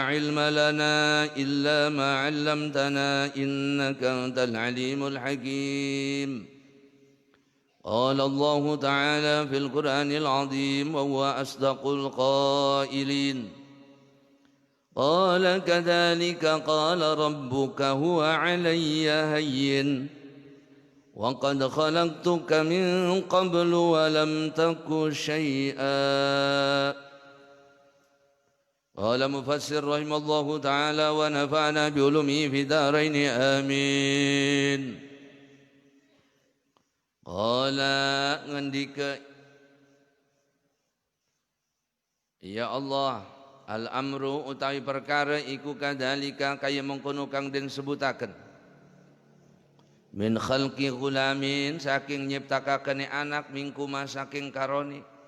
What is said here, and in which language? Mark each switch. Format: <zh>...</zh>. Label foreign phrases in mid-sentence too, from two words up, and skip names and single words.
<ar>علم لنا إلا ما علمتنا إنك أنت العليم الحكيم قال الله تعالى في القرآن العظيم وهو أصدق القائلين قال كذلك قال ربك هو علي هين وقد خلقتك من قبل ولم تك شيئا قال مفسر رحمه الله تعالى ونفعنا بعلومه في دارين آمين قال</ar> <jv>ngendika ya Allah al-amru utawi perkara iku kadalika kaya mengkono kang den sebutaken</jv> <ar>من خلق غلام</ar> <jv>saking nyiptakakane anak mingkuma saking karoni</jv>